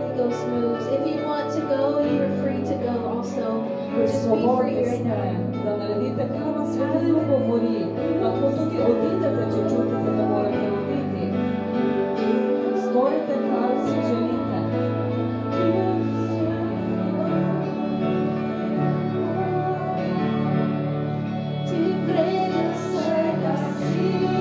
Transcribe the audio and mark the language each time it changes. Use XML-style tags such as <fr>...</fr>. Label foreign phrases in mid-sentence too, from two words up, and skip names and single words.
<en>Host moves. If you want to go, you are free to go also. Just be free</en> <sl>Svobodni</sl> <en>right</en> <sl>ste,</sl> <en>now.</en> <sl>da naredite, kar vas Sveti Duh govori. Lahko tudi odidete, če čutite, da morate oditi. Storite, kar si želite. Ti vreden vsega si.</sl>